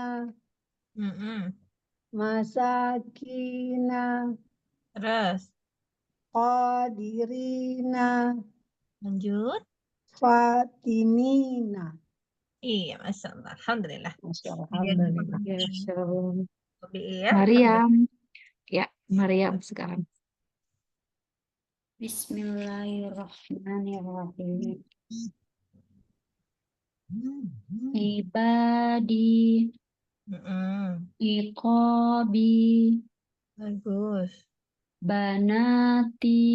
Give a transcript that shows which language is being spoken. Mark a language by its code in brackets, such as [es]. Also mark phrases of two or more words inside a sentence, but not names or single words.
[ar] Mm-mm. masakina, [id] Terus. [ar] qadirina, [id] Lanjut. [ar] fatinina. [id] Iya, [ar] ما شاء الله. [id] Alhamdulillah. [ar] ما شاء الله, [id] Iya, alhamdulillah. Ya, shalom. ya. Alhamdulillah. Mariam. Ya, Mariam sekarang. [ar] Bismillahirrahmanirrahim. Ibadi, Mm-mm. iqabi, [id] Bagus. [ar] banati,